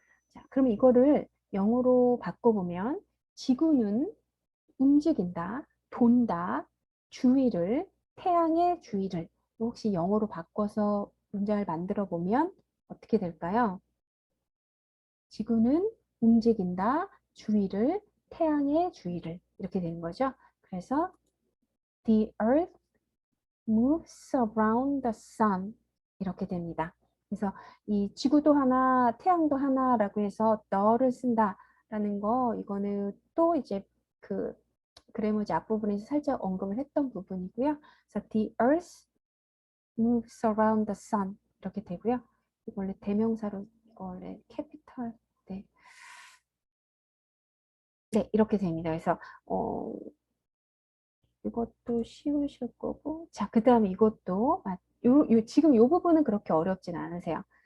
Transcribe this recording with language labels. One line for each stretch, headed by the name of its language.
Korean: 자, 그럼 이거를 영어로 바꿔보면 지구는 움직인다, 돈다, 주위를, 태양의 주위를 혹시 영어로 바꿔서 문장을 만들어 보면 어떻게 될까요? 지구는 움직인다, 주위를, 태양의 주위를 이렇게 되는 거죠. 그래서
English: The earth moves around the sun
Korean: 이렇게 됩니다. 그래서 이 지구도 하나, 태양도 하나라고 해서 너를 쓴다라는 거 이거는 또 이제 그 그래머지 앞부분에서 살짝 언급을 했던 부분이고요. 그래서
English: the earth moves around the sun
Korean: 이렇게 되고요. 원래 대명사로 원래 캐피털 네. 네, 이렇게 됩니다. 그래서 이것도 쉬우실 거고. 자, 그 다음에 이것도, 지금 이 부분은 그렇게 어렵진 않으세요.